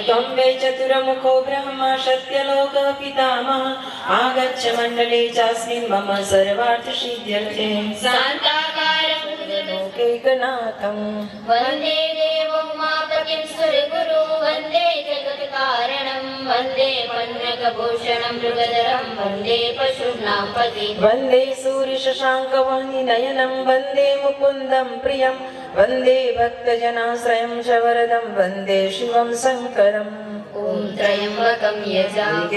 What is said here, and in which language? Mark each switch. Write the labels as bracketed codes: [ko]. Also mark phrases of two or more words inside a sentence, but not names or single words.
[sa] ત્વં વૈ ચતુર્મુખો બ્રહ્મા સત્યલોક પિતામહ આગચ્છ મંડલે ચાસ્મિन् મમ સર્વાર્થ સિદ્ધ્યર્થે. શાંતાકારં લોકૈકનાથં વંદે દેવોમાપતિં સુરગુરુ વંદે જગત્કારણં વંદે પન્નગ पीतभूषणं मृगधरं वन्दे पशूनां पतिं वन्दे सूर्यशशाङ्कवाहिनयनं वन्दे मुकुन्दं प्रियं वन्दे भक्तजनाश्रयं च वरदं वन्दे शिवं शङ्करम् ॐ त्र्यम्बकं यजामहे